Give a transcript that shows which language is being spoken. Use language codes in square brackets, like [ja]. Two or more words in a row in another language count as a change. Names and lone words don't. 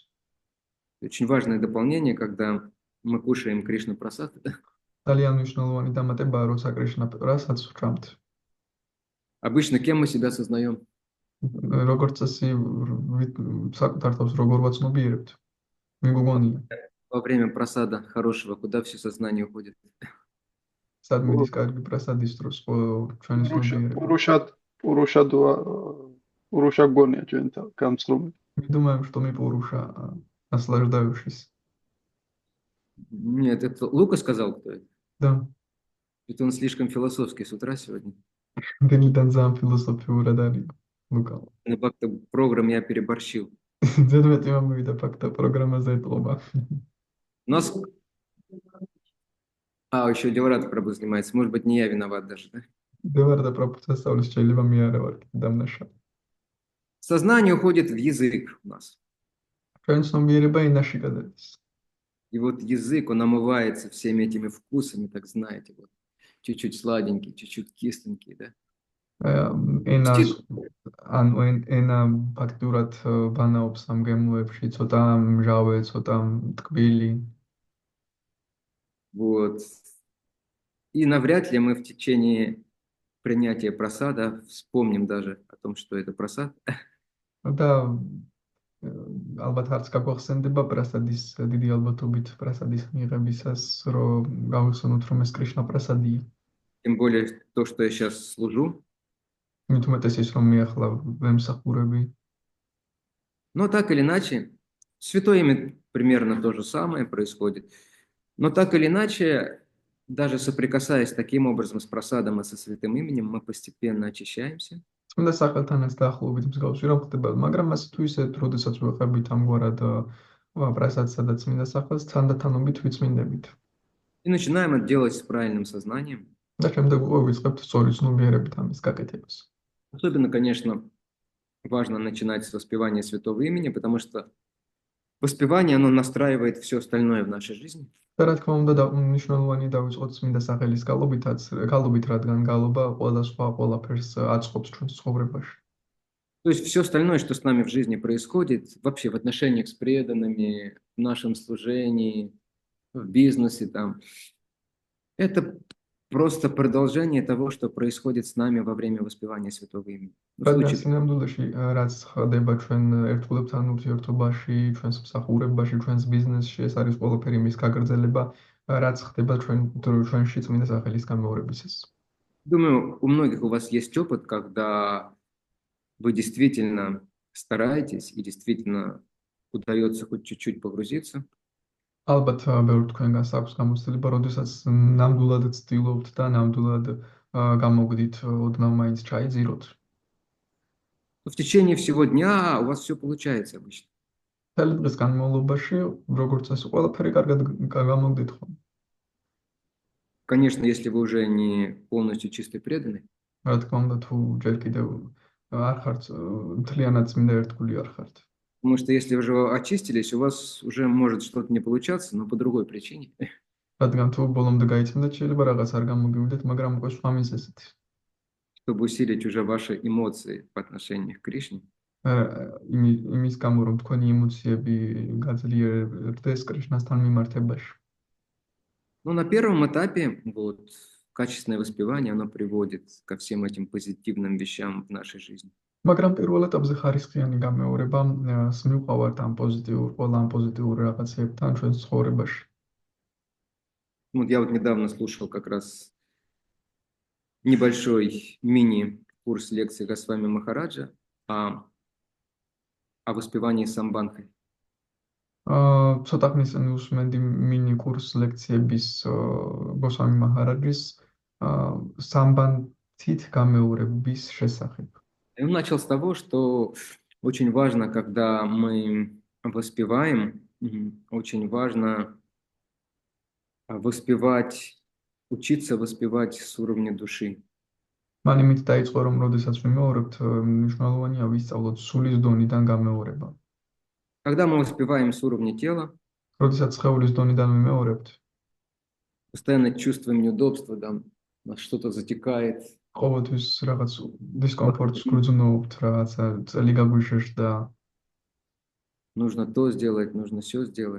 [ru] Очень важное дополнение, когда мы кушаем Кришна Прасад. [ka] ძალიან მნიშვნელოვანი დამატებაა, როცა კრიშნა პრასადს ვჭამთ. [ru] Обычно кем мы себя сознаем? [ka] როგორც წესი საკუთარ თავს როგორ ვაცნობიერებთ? მიგოგონია. [ru] Во время просада хорошего, куда все сознание уходит? [ka] სად მიდის კარგი პრასადის დროს ჩვენი ცნობიერება? Пуруша гонია ჩვენთან გამწრომი. [ru] Мы думаем, что мы Пуруша, наслаждающийся. Нет, это Лука сказал, кто это? Да. Это он слишком философский с утра сегодня. [ka] დილიდან ძალიან ფილოსოფიურად არის ლუკა. [ru] На как-то программ я переборщил. [ka] ზედმეტი მომივიდა ფაქტა პროგრამაზე ეპყობა. [ru] У нас... еще Деварата Прабху занимается. Может быть, не я виноват даже, да? [ka] Деварата Прабху სასწავლის შეიძლება მე არა ვარ დამნაშა. [ru] Сознание уходит в язык у нас. [ka] ჩვენ ცნობიერება ენაში გადადის. [ru] И вот язык, он омывается всеми этими вкусами, так знаете, вот. Чуть-чуть сладенький, чуть-чуть кисленький, да? [ka] ენა ფაქტურად ბანაობს ამ გემოებში, ცოტა მჟავე, ცოტა ტკბილი. [ru] Вот. И навряд ли мы в течение принятия прасада вспомним даже о том, что это прасад. [ka] და ალბათ არც გაგვახსენდება პრასადის დიდი ალბათობით პრასადის მიღებისას, რომ გავიხსენოთ, რომ ეს კრიშნა პრასადია. [ru] Тем более то, что я сейчас служу. [ka] მით უმეტეს ის, რომ მე ახლა ვემსახურები. [ru] Но так или иначе, святое имя примерно то же самое происходит. Но так или иначе, даже соприкасаясь таким образом с прасадом и со святым именем, мы постепенно очищаемся. [ka] წმინდა სახელთანაც დაახლოებით მსგავსი რომ ხდება, მაგრამ მას თუ ისე როდესაც ვეხებით ამგვარად პრასადსა და წმინდა სახელს, თანდათანობით ვიწმინდებით. [ru] И начинаем это делать с правильным сознанием. [ka] და შემდეგ უკვე ვიწყებთ სწორი ცნობიერებით ამის გაკეთებას. [ru] Особенно, конечно, важно начинать с воспевания святого имени, потому что Воспевание, оно настраивает все остальное в нашей жизни. [ka] და რა თქმა უნდა, მნიშვნელოვანია დავიწყოთ წმინდა სახელის გალობით, რადგან გალობა ყველა სხვა ყველაფერს აწყობს ჩვენს ცხოვრებაში. [ru] То есть все остальное, что с нами в жизни происходит, вообще в отношениях с преданными, в нашем служении, в бизнесе, там, это просто продолжение того, что происходит с нами во время воспевания святого имени. В [ka] რადგან [ru] случае [ka] სინამდვილეში რაც ხდება ჩვენ ერთგულებთან ურთიერთობაში, ჩვენს მსახურებაში, ჩვენს ბიზნესში, ეს არის ყველაფერი მის გაგრძელება, რაც ხდება ჩვენში წმინდა სახელის გამეორებისას. [ru] Думаю, у многих у вас есть опыт, когда вы действительно стараетесь и действительно удается хоть чуть-чуть погрузиться. [ka] ალბათ ბევრ თქვენგანს აქვს გამოცდილება, როდესაც ნამდვილად ცდილობთ და ნამდვილად გამოგდით ოდნავ მაინც ჩაიძიროთ. [ru] В течение всего дня у вас все получается обычно. [ka] მთელი დღის განმავლობაში, როგორც წესი, ყველაფერი კარგად გამოგდით ხოლმე. [ru] Конечно, если вы уже не полностью чистый преданный, [ka] რა თქმა უნდა, თუ ჯერ კიდევ არ ხართ მთლიანად წმინდა ერთგული არ ხართ. [ru] потому что если вы уже очистились, у вас уже может что-то не получаться, но по другой причине. [ka] რადგან თუ ბოლომდე გაიცემდეთ, შეიძლება რაღაც არ გამოგივიდეთ, მაგრამ უკვე სხვა მიზეზით. [ru] Чтобы усилить уже ваши эмоции по отношению к Кришне, [ka] იმის გამო, რომ თქვენი ემოციები გაძლიერდეს კრიშნასთან მიმართებაში. [ru] но на первом этапе вот качественное воспевание, оно приводит ко всем этим позитивным вещам в нашей жизни. [ka] მაგრამ პირველ ეტაპზე ხარისხიანი გამეორება მივყავართ ყველა ამ позитивურ რაღაცებთან ჩვენს ცხოვრებაში. [ru] Вот я вот недавно слушал как раз небольшой мини-курс лекций Госвами Махараджа о воспевании самбанхой. [ka] ცოტა ხნის წინ უსმენდი მინი კურს ლექციების გოსვამი მაჰარაჯის სამბანთით გამეორების შესახებ. [ru] И он начал с того, что очень важно, когда мы воспеваем, очень важно учиться воспевать с уровня души. [ka] მან იმით დაიწყო, რომ როდესაც ვიმეორებთ, მნიშვნელოვანია ვისწავლოთ სულის დონიდან გამეორება. [ru] Когда мы воспеваем с уровня тела, [ka] როდესაც სხეულის დონიდან ვიმეორებთ, [ru] постоянно чувствуем неудобства, там нас что-то затекает. [ka] ყოველთვის რაღაც დისკომფორტს გვძნობთ, რაღაცა წელი გაგვიშეშდა, [ru] Нужно то сделать, нужно все сделать.